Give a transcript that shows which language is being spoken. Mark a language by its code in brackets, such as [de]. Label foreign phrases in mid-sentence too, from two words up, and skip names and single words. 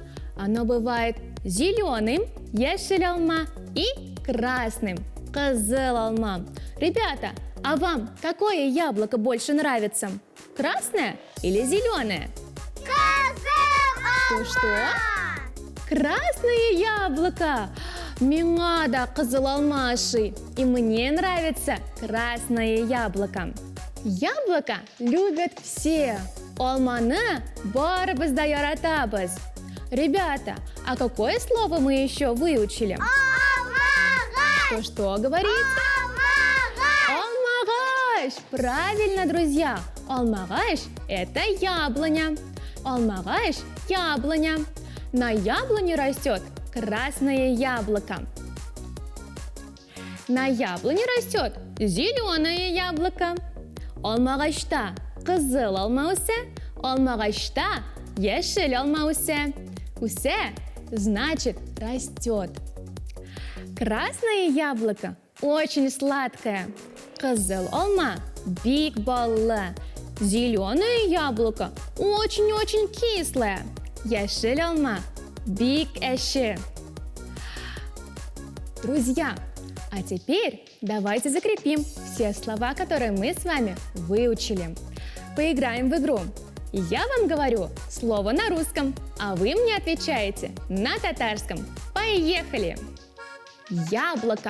[ru] Оно бывает зеленым – [tt] яшель алма [ru] и красным – [tt] кызыл алма. [ru] Ребята, а вам какое яблоко больше нравится? Красное или зеленое? Что? Красное яблоко! [tt] Миңа да кызыл алмашы. [ru] И мне нравится красное яблоко. Яблоко любят все. [tt] Алманы барыбыз да яратабыз. [ru] Ребята, а какое слово мы еще выучили? Алмагаш! Что говорите? Алмагаш! Правильно, друзья. Алмагаш – это яблоня. Алмагаш – яблоня. На яблоне растет красное яблоко. На яблоне растет зеленое яблоко. [tt] Алмагашта кызыл алма үсе, алмагашта яшел алма үсе. [ru] Үсе значит растет. Красное яблоко очень сладкое. [tt] Кызыл алма бик баллы. [ru] Зеленое яблоко очень-очень кислое. [tt] Яшел алма бик эши. [ru] Друзья, а теперь давайте закрепим все слова, которые мы с вами выучили. Поиграем в игру. Я вам говорю слово на русском, а вы мне отвечаете на татарском. Поехали! Яблоко.